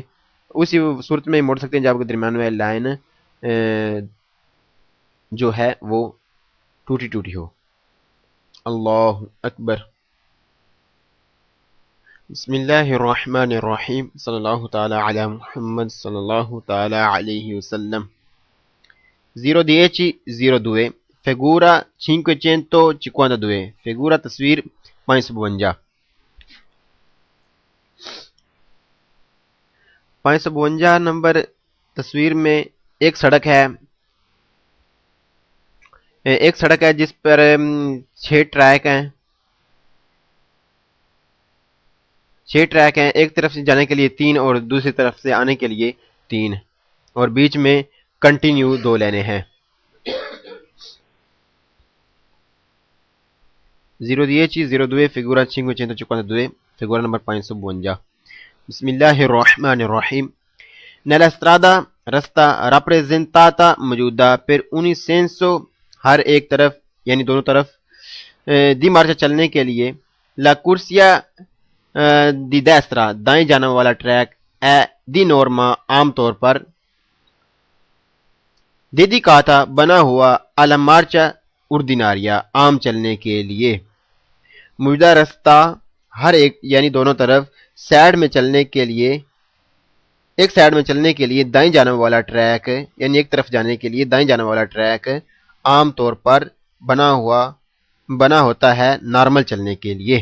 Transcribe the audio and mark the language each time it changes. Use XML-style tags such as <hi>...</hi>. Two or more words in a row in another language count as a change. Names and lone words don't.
<ur>اسی صورت میں موڑ سکتے ہیں جب درمیان والی لائن جو ہے وہ ٹوٹی ہو۔</ur> <ar>اللہ اکبر۔ بسم اللہ الرحمن الرحیم، صلی اللہ تعالی علی محمد صلی اللہ تعالی علیہ وسلم۔</ar> <ur>010-02 فigura 552 فigura تصویر 552۔ 552 نمبر تصویر میں ایک سڑک ہے جس پر 6 ٹریک ہیں، 6 ٹریک ہیں، ایک طرف سے جانے کے لیے 3 اور دوسری طرف سے آنے کے لیے 3، اور بیچ میں کنٹینیو 2 لائنیں ہیں۔ 010-02 figura 552 figura نمبر 552۔</ur> <ar>بسم اللہ الرحمن الرحیم۔</ar> <it>nella strada</it> <ur>رستہ rappresentata موجودہ</ur> <it>per ogni senso</it> <ur>ہر ایک طرف یعنی دونوں طرف</ur> <it>di marcia</it> <ur>چلنے کے لیے</ur> <it>la corsia di destra</it> <ur>دائیں جانب والا ٹریک</ur> <it>è di norma</it> <ur>عام طور پر dedicata بنا ہوا</ur> <it>alla marcia ordinaria</it> <ur>عام چلنے کے لیے۔ موجودہ رستہ ہر ایک یعنی دونوں طرف سائڈ میں چلنے کے لیے، ایک سائڈ میں چلنے کے لیے دائیں جانب والا ٹریک یعنی ایک طرف جانے کے لیے دائیں جانب والا ٹریک عام طور پر بنا ہوتا ہے نارمل چلنے کے لیے۔</ur>